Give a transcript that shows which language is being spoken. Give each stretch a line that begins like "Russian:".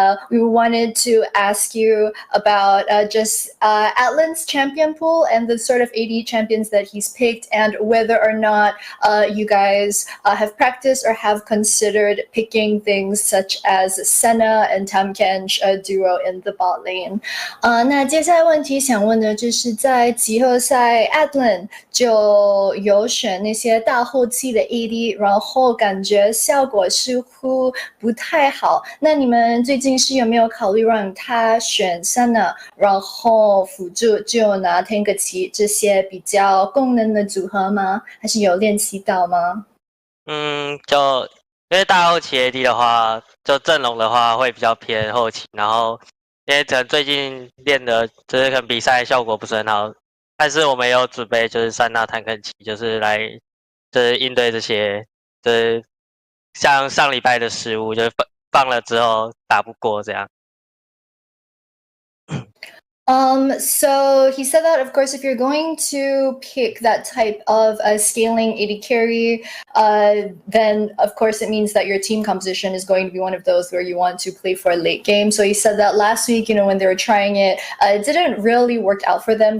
English: We wanted to ask you about just Atlan's champion pool and the sort of AD champions that he's picked, and whether or not you guys have practiced or have considered picking things such as Senna and Tamkench duo in the bot lane.
Chinese: 那接下来问题想问的就是在集合赛Atlan 就有选那些大后期的 AD， 然后感觉效果似乎不太好。那你们最近是有没有考虑让他选 Senna， 然后辅助就拿 Tank 这些比较功能的组合吗？还是有练习到吗？就因为大后期 AD 的话，就阵容的话会比较偏后期，然后因为可能最近练的就是可能比赛效果不是很好。但是我们有准备，就是3大坦克棋，就是来就是应对这些，就是像上礼拜的失误，就是放了之后打不过这样。
English: So he said that, of course, if you're going to pick that type of scaling AD carry, then of course it means that your team composition is going to be one of those where you want to play for a late game. So he said that last week, when they were trying it, it didn't really work out for them.